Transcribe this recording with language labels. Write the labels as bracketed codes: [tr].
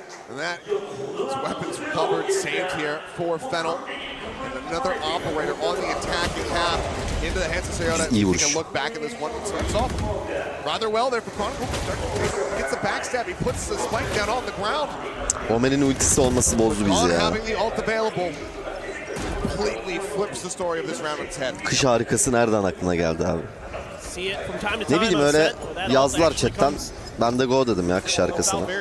[en] And that weapons recovered, saved here for Fennel. And another operator on the attacking half into the hands of Sayota. [tr] İyi [en] Take [tr] vuruş. [en] a look back at this one. Starts off rather well there for Chronicle. Gets the backstab. He puts the spike down on the ground. [tr] Omen'in ultisi olması bozdu bizi ya. [en] Having the ult available completely flips the story of this round on its head. [tr] Kış harikası nereden aklına geldi abi? Ne bileyim öyle yazdılar chatten. Ben de go dedim ya kış harikasına.